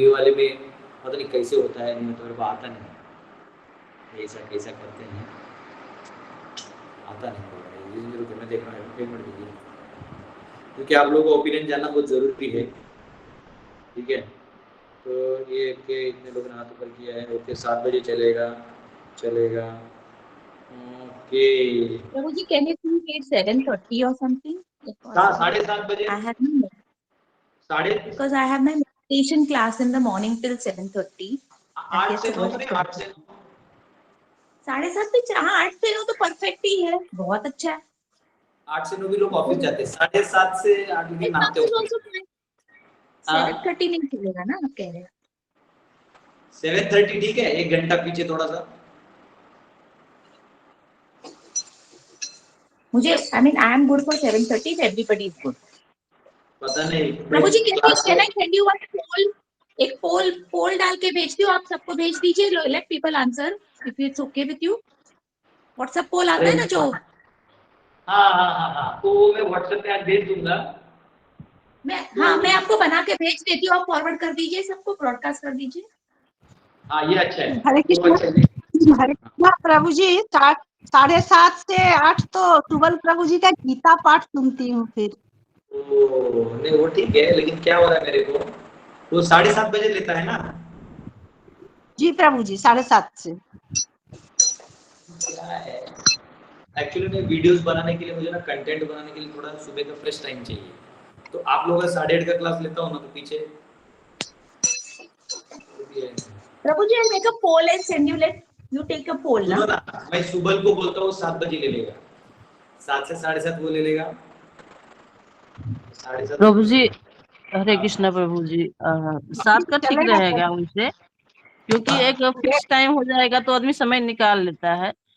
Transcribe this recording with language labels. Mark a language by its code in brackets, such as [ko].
[hi] ये वाले में पता नहीं कैसे होता है, नहीं तो मेरे को आता नहीं, ऐसा कैसा करते हैं आता नहीं, ये मेरे को मैं देख रहा हूँ, 1 मिनट दीजिए, क्योंकि आप लोगों का ओपिनियन जानना बहुत ज़रूरी है, ठीक है। तो ये कि इतने लोगों ने हाथ ऊपर किया है, ओके 7 बजे चलेगा, okay. [en] Prabhu ji, can you please wait 7:30 or something? [hi] हाँ 7:30 बजे, [en] I have no, because I have my meditation class in the morning till 7:30. [hi] 8 से 9 करें, 8 से 9, 7:30 पे, हाँ 8 से 9 तो परफेक्ट ही है, बहुत अच्छा है। 8 से 9 भी लोग ऑफिस जाते हैं, 7:30 से 8 भी नहाते हो। 7:30 नहीं चलेगा ना, आप कह रहे हैं? 7:30 ठीक है, 1 घंटा पीछे थोड़ा सा। मुझे [en] I mean I am good for 7:30 if everybody is good. [hi] पता नहीं [en] Prabhu ji, can I send you one poll? [hi] एक पोल डाल के भेजती हूँ, आप सबको भेज दीजिए, [en] let people answer if it's okay with you. [hi] WhatsApp पोल आता है ना जो, हाँ, तो मैं व्हाट्सएप पे आज भेज दूंगा। मैं आपको बना के भेज देती हूँ, आप फॉरवर्ड कर दीजिए, सबको ब्रॉडकास्ट कर दीजिए। हाँ ये अच्छा है। हरे कृष्णा, हरे कृष्णा प्रभु जी। 7:30 से 8 तो सुबल प्रभु जी का गीता पाठ सुनती हूँ फिर। नहीं वो ठीक है, लेकिन क्या हो रहा है मेरे को, वो 7:30 बजे लेता है ना। जी प्रभु जी, 7:30 से। क्या है एक्चुअली में वीडियोस बनाने के लिए, मुझे ना कंटेंट बनाने के लिए थोड़ा सुबह का फ्रेश टाइम चाहिए, तो आप लोगों का 8:30 का क्लास लेता हूँ ना, तो पीछे [en] Prabhu ji, I'll make a poll and send you, let you take a poll ना। [hi] मैं सुबल को बोलता हूँ 7 बजे ले लेगा, 7 से 7:30 वो ले लेगा, 7:30। प्रभु जी हरे कृष्णा प्रभु जी, 7 का ठीक रहेगा उनसे। क्योंकि एक फिक्स टाइम हो जाएगा तो आदमी समय निकाल लेता है।